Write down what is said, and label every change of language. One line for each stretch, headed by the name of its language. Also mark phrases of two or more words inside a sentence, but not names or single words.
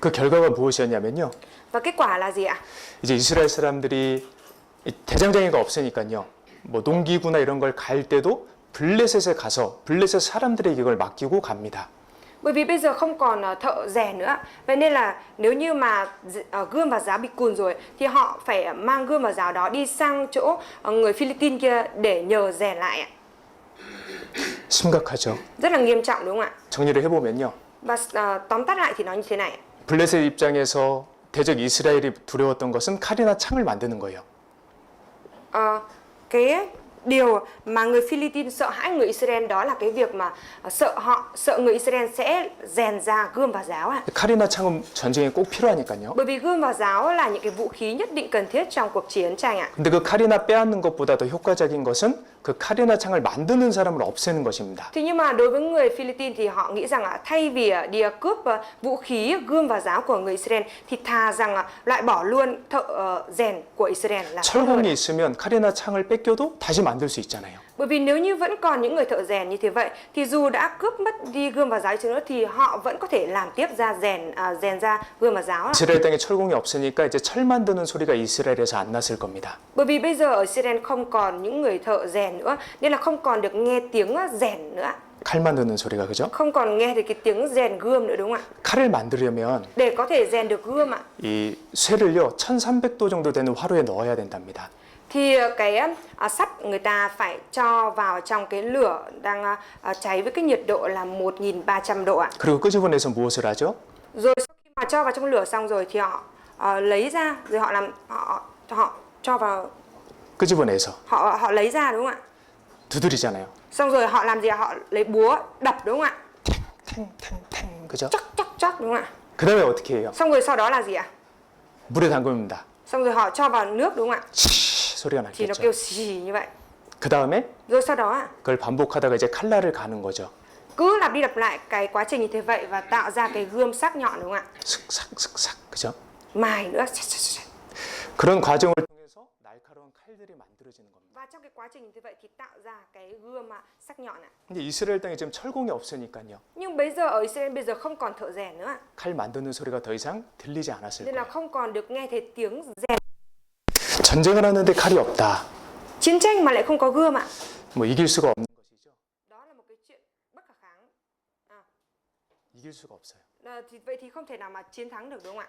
Korean: 그 결과가 무엇이었냐면요.
Vietnamese: Và kết quả là gì ạ?
Korean: 이제 이스라엘 사람들이 대장장이가 없으니까요. 뭐 농기구나 이런 걸 갈 때도 블레셋에 가서 블레셋 사람들에게 이걸 맡기고 갑니다.
Vietnamese: Bởi vì bây giờ không còn thợ rèn nữa. Vậy nên là nếu như mà gươm và giáo bị cùn rồi thì họ phải mang gươm và giáo đó đi sang chỗ người Philippines kia để nhờ rèn lại ạ.
Korean: 심각하죠.
Vietnamese: Rất là nghiêm trọng đúng không ạ?
Korean: 정리를 해보면요.
Vietnamese: Và tóm tắt lại thì nó như thế này.
Korean: 블레셋 입장에서 대적 이스라엘이 두려웠던 것은 칼이나 창을 만드는 거예요.
Vietnamese: Cái điều mà người Philippines sợ hãi người Israel đó là cái việc mà sợ người Israel sẽ rèn ra gươm và giáo ạ.
Korean: 칼이나 창은 전쟁에 꼭 필요하니까요.
Vietnamese: Bởi vì gươm và giáo là những cái vũ khí nhất định cần thiết trong cuộc chiến tranh ạ.
Korean: 근데 그 칼이나 빼앗는 것보다 더 효과적인 것은 그 칼이나 창을 만드는 사람을 없애는 것입니다.
Vietnamese: Thế nhưng mà đối với người Philippines thì họ nghĩ rằng thay vì đi cướp vũ khí gươm và giáo của người Israel thì thà rằng loại bỏ luôn thợ rèn của Israel là tốt hơn.
Korean: 철공이 있으면 칼이나 창을 뺏겨도 다시 만들 수 있잖아요.
Vietnamese: Bởi vì nếu như vẫn còn những người thợ rèn như thế vậy thì dù đã cướp mất đi gươm và giáo chăng nữa thì họ vẫn có thể làm tiếp ra rèn ra gươm và giáo.
Korean: 이스라엘 땅에 철공이 없으니까 이제 철 만드는 소리가 이스라엘에서 안 났을 겁니다.
Vietnamese: Bởi vì bây giờ ở Israel không còn những người thợ rèn nữa nên là không còn được nghe tiếng rèn nữa.
Korean: 칼 만드는 소리가 그죠?
Vietnamese: Không còn nghe được cái tiếng rèn gươm nữa đúng không ạ?
Korean: 칼을 만들려면
Vietnamese: Để có thể rèn được gươm ạ
Korean: 이 쇠를요 1300도 정도 되는 화로에 넣어야 된답니다.
Vietnamese: thì cái sắt người ta phải cho vào trong cái lửa đang cháy với cái nhiệt độ là 1300 độ ạ.
Korean: 그리고 끄집어내서 무엇을 하죠?
Vietnamese: Rồi sau khi mà cho vào trong lửa xong rồi thì họ lấy ra rồi họ cho vào
Korean: 끄집어내서
Vietnamese: họ lấy ra đúng không ạ?
Korean: 두드리잖아요.
Vietnamese: Xong rồi họ làm gì ạ? Họ lấy búa đập đúng không ạ?
Korean: 탱탱탱 그죠?
Vietnamese: Chắc đúng không ạ?
Korean: 그 다음에 어떻게 해요?
Vietnamese: Xong rồi sau đó là gì ạ?
Korean: 물에 담급니다.
Vietnamese: Xong rồi họ cho vào nước đúng không ạ?
Korean: 소리가
Vietnamese: Thì nó
Korean: 나겠죠.
Vietnamese: kêu xì như vậy.
Korean: 그 다음에
Vietnamese: Rồi sau đó
Korean: 그걸 반복하다가 이제 칼날을 가는 거죠.
Vietnamese: cứ lặp đi lặp lại cái quá trình như thế vậy và tạo ra cái gươm sắc nhọn đúng không ạ?
Korean: 슥싹슥싹 그죠?
Vietnamese: Mài nữa.
Korean: 그런 과정을 통해서 날카로운 칼들이 만들어지는 겁니다.
Vietnamese: Và trong cái quá trình như vậy thì tạo ra cái gươm sắc nhọn ạ.
Korean: 근데 이스라엘 땅에 지금 철공이 없으니까요.
Vietnamese: Nhưng bây giờ ở Israel bây giờ không còn thợ rèn nữa ạ.
Korean: 칼 만드는 소리가 더 이상 들리지 않았을
Vietnamese: Nên là
Korean: 거예요.
Vietnamese: không còn được nghe thấy tiếng rèn.
Korean: 전쟁을 하는데 칼이 없다.
Vietnamese: Chiến tranh mà lại không có gươm ạ.
Korean: 뭐 이길 수가 없는 것이죠.
Vietnamese: Đó là một cái chuyện bất khả kháng.
Korean: 이길 수가 없어요.
Vietnamese: Vậy thì không thể nào mà chiến thắng được đúng không ạ?